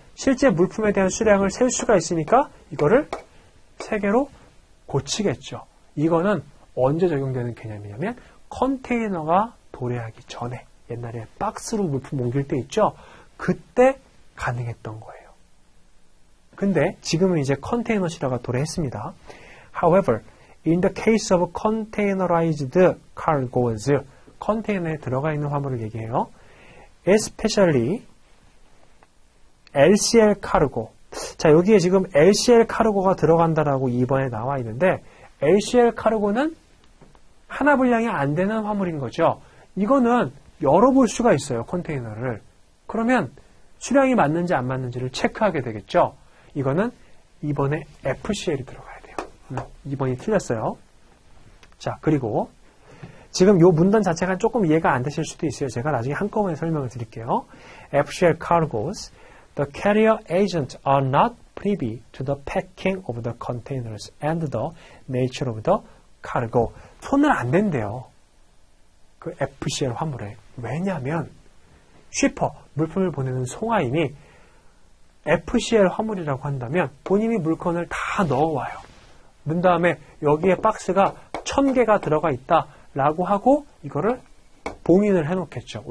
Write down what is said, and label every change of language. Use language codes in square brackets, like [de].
[ko] 실제 물품에 대한 수량을 셀 수가 있으니까 이거를 3개로 고치겠죠. 이거는 언제 적용되는 개념이냐면 컨테이너가 도래하기 전에 옛날에 박스로 물품 옮길 때 있죠. 그때 가능했던 거예요. 근데 지금은 이제 컨테이너 시대가 도래했습니다. [en] However, in the case of containerized cargoes, [ko] 컨테이너에 들어가 있는 화물을 얘기해요. [en] Especially LCL 카르고. [ko] 자, 여기에 지금 LCL 카르고가 들어간다라고 2번에 나와 있는데 LCL 카르고는 하나 분량이 안 되는 화물인 거죠. 이거는 열어볼 수가 있어요. 컨테이너를. 그러면 수량이 맞는지 안 맞는지를 체크하게 되겠죠. 이거는 2번에 FCL이 들어가야 돼요. 2번이 틀렸어요. 자, 그리고 지금 요 문단 자체가 조금 이해가 안 되실 수도 있어요. 제가 나중에 한꺼번에 설명을 드릴게요. [en] FCL cargoes, the carrier agents are not privy to the packing of the containers and the nature of the cargo. [ko] 손을 안 댄대요. 그 FCL 화물에. 왜냐하면 쉬퍼, 물품을 보내는 송화인이 FCL 화물이라고 한다면 본인이 물건을 다 넣어와요. 넣은 다음에 여기에 박스가 1000개가 들어가 있다라고 하고 이거를 봉인을 해놓겠죠.